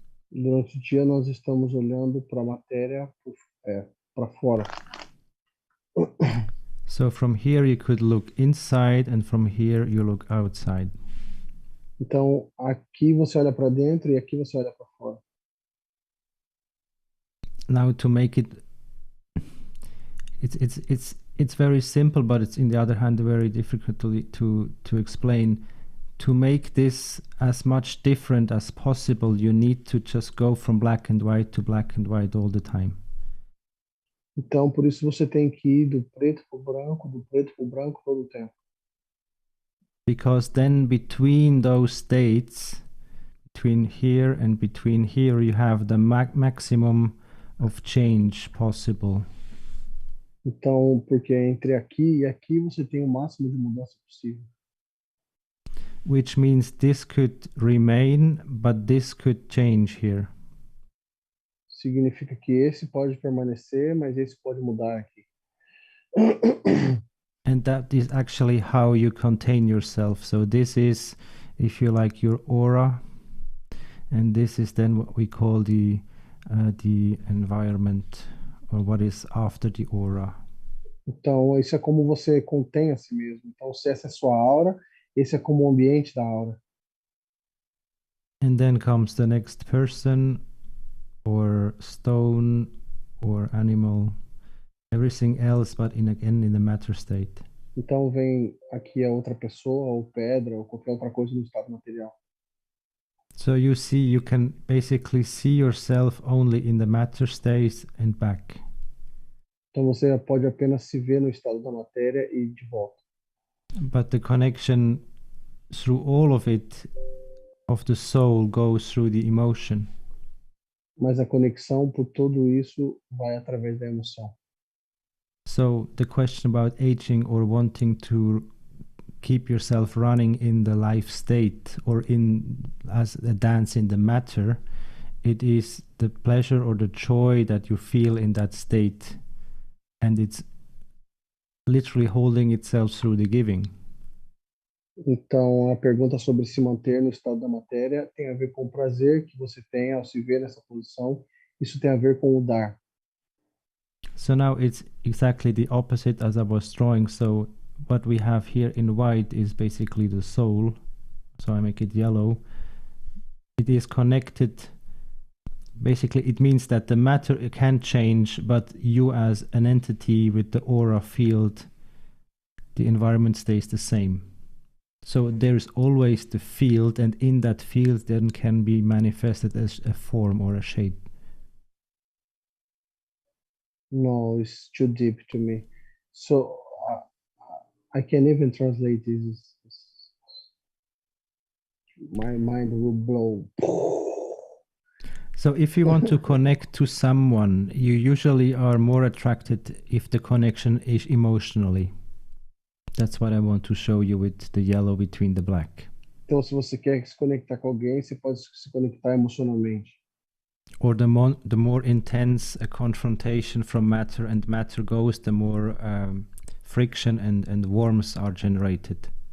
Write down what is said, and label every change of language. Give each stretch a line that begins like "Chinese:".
Portuguese: Durante o dia, nós estamos olhando para a matéria para fora.
English: So from here you could look inside, and from here you look outside.
Portuguese: Então, aqui você olha para dentro e aqui você olha para fora.
English: Now to make it, it's very simple, but it's in the other hand very difficult to explain. To make this as much different as possible, you need to just go from black and white to black and white all the time.
Portuguese: Então, por isso você tem que ir do preto para o branco todo o tempo.
English: Because then between those states, between here and between here, you have the maximum of change possible.
Portuguese: Então, porque entre aqui e aqui você tem o máximo de mudança possível.
English: Which means this could remain, but this could change here.
Portuguese: Significa que esse pode permanecer, mas esse pode mudar aqui.
English: And that is actually how you contain yourself. So this is, if you like, your aura, and this is then what we call the environment, or what is after the aura.
Portuguese: Então, isso é como você contém a si mesmo. Então, se essa é a sua aura, esse é como o ambiente da aura.
English: And then comes the next person, or stone, or animal, everything else, but again in the matter state.
Portuguese: Então, vem aqui a outra pessoa, ou pedra, ou qualquer outra coisa no estado material.
English: So you see, you can basically see yourself only in the matter state and back.
Portuguese: Então, você pode apenas se ver no estado da matéria e de volta.
English: But the connection through all of it, of the soul, goes through the emotion.
Portuguese: Mas a conexão por tudo isso vai através da emoção.
English: So the question about aging or wanting to keep yourself running in the life state or in as a dance in the matter, it is the pleasure or the joy that you feel in that state, and it's literally holding itself through the giving.
Portuguese: Então, a pergunta sobre se manter no estado da matéria tem a ver com o prazer que você tem ao se ver nessa posição. Isso tem a ver com o dar.
English: So now it's exactly the opposite as I was drawing. So what we have here in white is basically the soul. So I make it yellow. It is connected. Basically, it means that the matter can change, but you as an entity with the aura field, the environment stays the same. So there's always the field, and in that field then can be manifested as a form or a shape. No, it's too deep to me. So I can even translate this. My mind will blow. So if you want to connect to someone, you usually are more attracted if the connection is emotionally. That's what I want to show you with the yellow between the black.
Portuguese: Então, se você quer se conectar com alguém, você pode se conectar emocionalmente.
English: Or the more intense a confrontation from matter and matter goes, the more friction and warmth are generated.